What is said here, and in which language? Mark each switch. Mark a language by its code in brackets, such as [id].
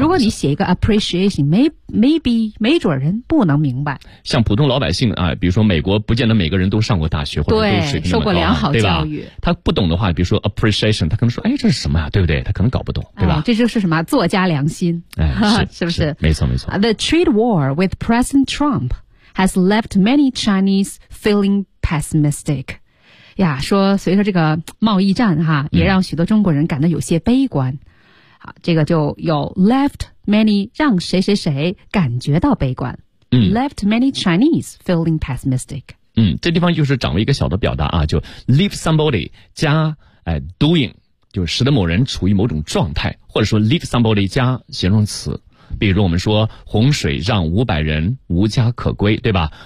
[zh] 如果你写一个 appreciation， maybe 没准人不能明白。像普通老百姓啊，比如说美国，不见得每个人都上过大学或者都水平那么高、啊，受过良好教育，他不懂的话，比如说 appreciation， 他可能说，哎，这是什么呀、啊？对不对？他可能搞不懂，对吧？哎、这就是什么作家良心，哎，是不是？没错，没错。 [en] The trade war with President Trump has left many Chinese feeling pessimistic。 [zh] 呀，说随着这个贸易战哈，也让许多中国人感到有些悲观。嗯，这个就有 left many 让谁谁谁感觉到悲观、嗯、 [en] left many Chinese feeling pessimistic。 [zh] 嗯，这地方就是掌握一个小的表达啊，就 leave somebody 加、doing， 就使得某人处于某种状态，或者说 leave somebody 加形容词，比如我们说洪水让500人无家可归，对吧？